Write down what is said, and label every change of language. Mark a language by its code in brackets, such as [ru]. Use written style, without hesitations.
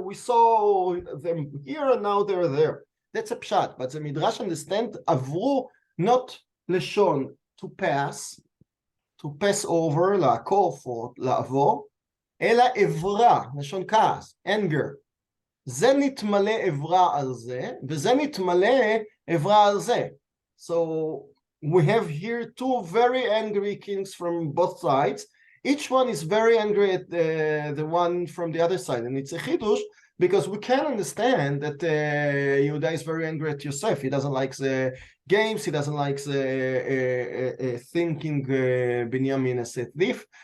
[en] We saw them here and now they're there. That's a pshat. But the Midrash understand Avru, not leshon, to pass over, לעקוף or לעבור, [he] אלא עברה, לשון כעס, [en] anger. [he] זה נתמלא עברה על זה, וזה נתמלא עברה על זה. [en] So we have here 2 very angry kings from both sides. Each one is very angry at the one from the other side, and it's a chidush, because we can understand that Yehuda is very angry at Yosef. He doesn't like the games. He doesn't like the thinking Binyamin as a thief.